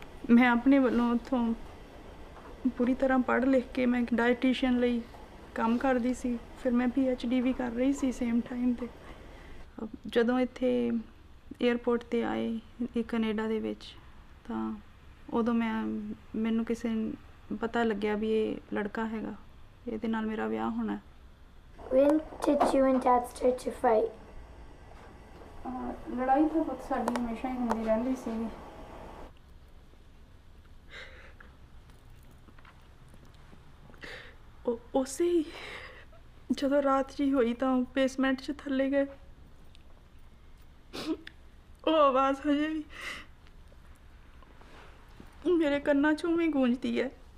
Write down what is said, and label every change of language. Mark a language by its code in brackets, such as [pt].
[pa] ਮੈਂ ਆਪਣੇ ਵੱਲੋਂ ਉੱਥੋਂ ਪੂਰੀ ਤਰ੍ਹਾਂ ਪੜ੍ਹ ਲਿਖ ਕੇ ਮੈਂ ਇੱਕ ਡਾਇਟੀਸ਼ੀਅਨ ਲਈ ਕੰਮ ਕਰਦੀ ਸੀ, ਫਿਰ ਮੈਂ PhD ਵੀ ਕਰ ਰਹੀ ਸੀ ਸੇਮ ਟਾਈਮ 'ਤੇ। ਜਦੋਂ ਇੱਥੇ ਏਅਰਪੋਰਟ 'ਤੇ ਆਏ ਇਹ ਕੈਨੇਡਾ ਦੇ ਵਿੱਚ, ਤਾਂ ਉਦੋਂ ਮੈਨੂੰ ਕਿਸੇ ਨੂੰ ਪਤਾ ਲੱਗਿਆ ਵੀ ਇਹ ਲੜਕਾ ਹੈਗਾ, ਇਹਦੇ ਨਾਲ ਮੇਰਾ ਵਿਆਹ ਹੋਣਾ। [en] When did you and Dad start to fight? [pa] ਲੜਾਈ ਤਾਂ ਬਹੁਤ ਸਾਡੀ ਹਮੇਸ਼ਾ ਹੀ ਹੁੰਦੀ ਰਹਿੰਦੀ ਸੀਗੀ। ਉਸੇ ਹੀ ਜਦੋਂ ਰਾਤ ਜੀ ਹੋਈ ਤਾਂ ਬੇਸਮੈਂਟ 'ਚ ਥੱਲੇ ਗਏ, ਉਹ ਆਵਾਜ਼ ਹਜੇ ਵੀ ਮੇਰੇ ਕੰਨਾਂ 'ਚੋਂ ਵੀ ਗੂੰਜਦੀ ਹੈ।